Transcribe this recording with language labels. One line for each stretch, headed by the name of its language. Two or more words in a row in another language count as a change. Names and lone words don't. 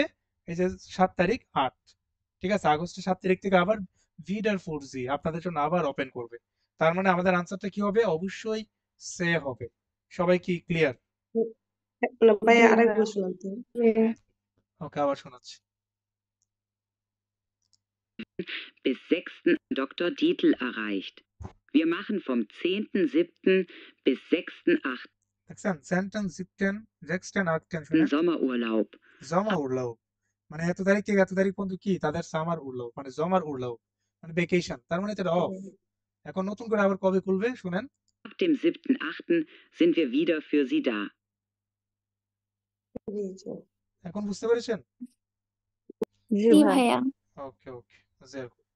Bangla: এই যে 7 তারিখ 8, ঠিক আছে, আগস্টের 7 তারিখ থেকে আবার ভিডার 4G আপনাদের জন্য আবার ওপেন করবে। তার মানে আমাদের আনসারটা কি হবে? অবশ্যই সে হবে। সবাই কি ক্লিয়ার? না ভাইয়া আরেকবার শোনাতে। ওকে, আবার শোনাচ্ছি।
German: Bis 6. Dr. Dietl erreicht. Wir machen vom 10.07. bis 6.08.
Bangla: দেখছেন সেন্টেন্স 8 শুনে
German: Sommerurlaub. Sommer Urlaub
Bangla: মানে এত তারিখ থেকে এত তারিখ পর্যন্ত কি তাদের
German: Sommer Urlaub
Bangla: মানে
German: Sommer Urlaub
Bangla: মানে ভেকেশন, তার মানে এটা অফ। এখন নতুন করে আবার কবে খুলবে শুনেন?
German: Ab dem 7.08. sind wir wieder für Sie da.
Bangla: জি জি। এখন বুঝতে পেরেছেন? জি জি ভাইয়া। ভাইয়া। ওকে ওকে,